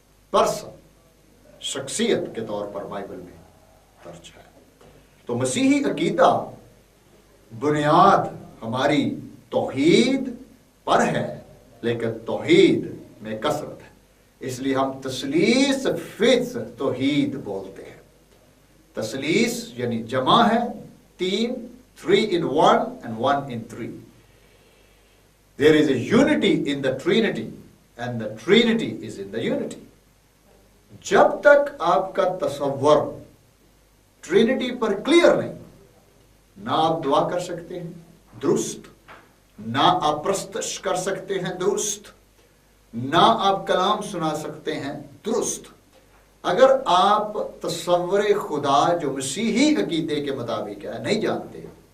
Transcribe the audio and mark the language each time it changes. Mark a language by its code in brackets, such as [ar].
[ur] Person شخصیت کے طور پر بائبل میں درج ہے۔ تو مسیحی عقیدہ بنیاد ہماری توحید پر ہے، لیکن توحید میں کثرت ہے، اس لیے ہم تثلیث فض توحید بولتے ہیں۔ تثلیث یعنی جمع ہے، تین، [en] 3 in 1 and 1 in 3. There is a unity in the Trinity and the Trinity is in the unity. [ur] جب تک آپ کا تصور ٹرینٹی پر کلیئر نہیں، نہ آپ دعا کر سکتے ہیں درست، نہ آپ پرستش کر سکتے ہیں درست، نہ آپ کلام سنا سکتے ہیں درست۔ اگر آپ تصور خدا جو مسیحی عقیدے کے مطابق ہے نہیں جانتے،